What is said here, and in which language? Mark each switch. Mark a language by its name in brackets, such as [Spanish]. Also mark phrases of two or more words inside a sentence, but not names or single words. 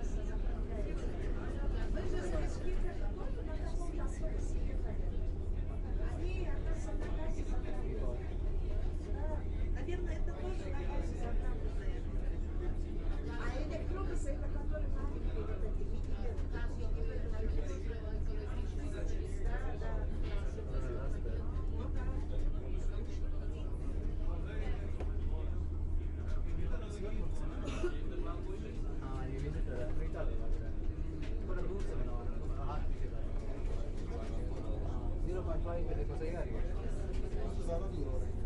[Russian] Наверное, это тоже такая заправленная. А электробусы это которые маленькие, вот эти видели? Да, да. Ну да. [Hindi] हाँ ये विजिटर है, मीठा लग रहा है। थोड़ा दूर से बनाओ, हाथ पीछे करो। 0.5 पे देखो सही आ रही है। ज़्यादा दूर हो रहा है।